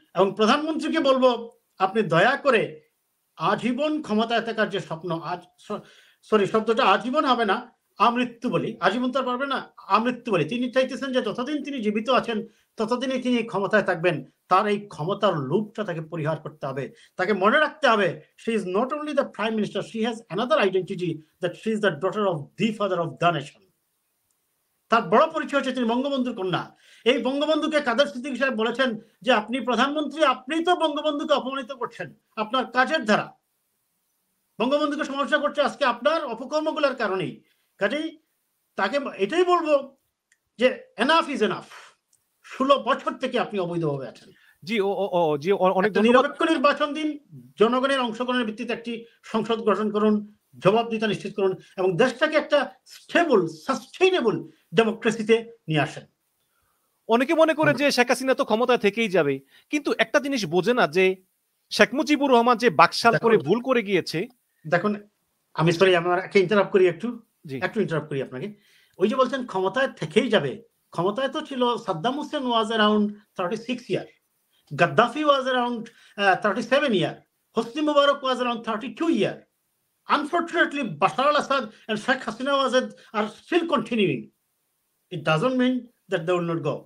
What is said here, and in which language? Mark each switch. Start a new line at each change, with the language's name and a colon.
Bangla: এবং প্রধানমন্ত্রীকে বলবো, আপনি দয়া করে আজীবন ক্ষমতায় থাকার যে স্বপ্ন, সরি শব্দটা আজীবন হবে না, আমৃত্যু বলি, আজীবন তো পারবে না, আমৃত্যু বলি, তিনি চাইতেছেন যে যতদিন তিনি জীবিত আছেন ততদিনই তিনি ক্ষমতায় থাকবেন। তার এই ক্ষমতার লোভটা তাকে পরিহার করতে হবে। তাকে মনে রাখতে হবে,
English: she is not only the prime minister, she has another identity, that she is the daughter of the father of the nation.
Bangla: তার বড় পরিচয় হচ্ছে তিনি বঙ্গবন্ধুর কন্যা। এই বঙ্গবন্ধুকে কাদের সিদ্দিকী সাহেব বলেছেন যে আপনি প্রধানমন্ত্রী, আপনি তো বঙ্গবন্ধুকে অপমানিত করছেন আপনার কাজের দ্বারা, বঙ্গবন্ধুকে সমালোচনা করছে আজকে আপনার অপকর্মগুলোর কারণেই। কাজেই তাকে এটাই বলবো যে
English: Enough is enough.
Bangla: 16 বছর থেকে আপনি অবৈধভাবে আছেন। জি জি অনেক নিরপেক্ষ নির্বাচন দিন, জনগণের অংশগ্রহণের ভিত্তিতে একটি সংসদ গঠন করুন, জবাবদিহিতা নিশ্চিত করুন এবং দেশটাকে একটা স্টেবল সাস্টেইনেবল ডেমোক্রেসিতে নিয়ে আসেন। অনেকে মনে করে যে শেখ হাসিনা তো ক্ষমতায় থেকেই যাবে, কিন্তু একটা জিনিস বোঝে না যে শেখ মুজিবুর রহমান যে বাকশাল করে ভুল করে গিয়েছে। দেখুন আমি সরি আমাকে ইন্টারাপ্ট করি, একটু ইন্টারাপ্ট করি আপনাকে। ওই যে বলছেন ক্ষমতায় থেকেই যাবে, ক্ষমতায় তো ছিল সাদ্দাম হোসেন
English: Was around 36 year, Gaddafi was around 37 years. Hosni Mubarak was around 32 years. Unfortunately, Bashar al-Assad and Sheikh Hasina are still continuing. It doesn't mean that they will not go.